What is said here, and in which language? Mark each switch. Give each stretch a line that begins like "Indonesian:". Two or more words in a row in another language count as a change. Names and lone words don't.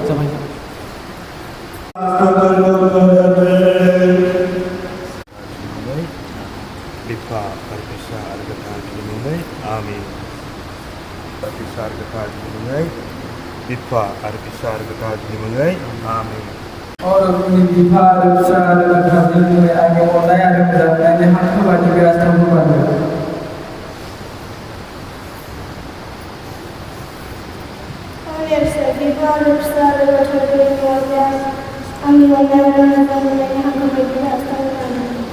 Bodo: बिफा आरो बिसा आरो गोथार जुलि मोनै आमीन। बिफा आरो गोथार जुलि मोनै बिफा आरो बिसा आरो गोथार जुलि मोनै आमीन।
Hindi: और अपनी
Bodo: बिफा आरो फिसा आरो गोथार जुलि मोनै आंनि अननाय आरो मोजां मोननायनि हांखो बायदि बे आस्थामखौ बानो। बिफा आरो फिसा आरो गोथार जुलि मोनै आंनि अननाय आरो मोजां मोननायनि हांखो बायदि आस्थाबनानै